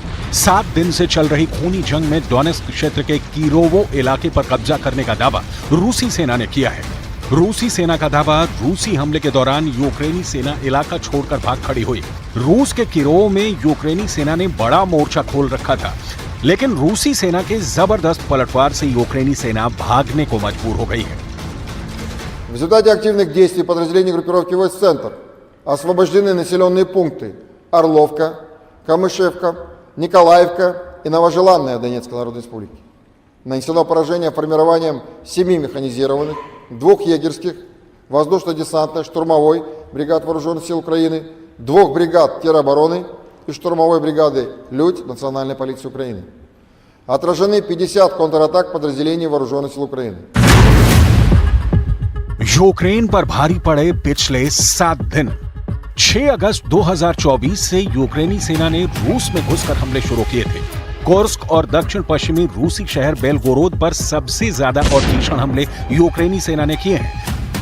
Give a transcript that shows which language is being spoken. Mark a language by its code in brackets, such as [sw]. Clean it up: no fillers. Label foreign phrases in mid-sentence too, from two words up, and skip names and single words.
[hi] 7 दिन से चल रही खूनी जंग में डोनेत्स्क क्षेत्र के किरोवो इलाके पर कब्जा करने का दावा रूसी सेना ने किया है। रूसी सेना का दावा, रूसी हमले के दौरान यूक्रेनी सेना इलाका छोड़कर भाग खड़ी हुई। रूस के किरोव में यूक्रेनी सेना ने बड़ा मोर्चा खोल रखा था, लेकिन रूसी सेना के जबरदस्त पलटवार से यूक्रेनी सेना भागने को मजबूर हो गई है। [ru] В результате активных действий подразделений группировки войск «Центр» освобождены населенные пункты Орловка, Камышевка, Николаевка и Новожеланная в Донецкой Народной Республике. Нанесено поражение формированием 7 механизированных, 2 егерских, воздушно-десантной, штурмовой бригад Вооруженных сил Украины, 2 бригад теробороны и штурмовой бригады «Людь» Национальной полиции Украины. Отражены 50 контратак подразделений Вооруженных сил Украины. [hi] यूक्रेन पर भारी पड़े पिछले 7 दिन। 6 अगस्त 2024 से यूक्रेनी सेना ने रूस में घुसकर हमले शुरू किए थे। कुर्स्क और दक्षिण पश्चिमी रूसी शहर बेलगोरोद पर सबसे ज्यादा और भीषण हमले यूक्रेनी सेना ने किए हैं।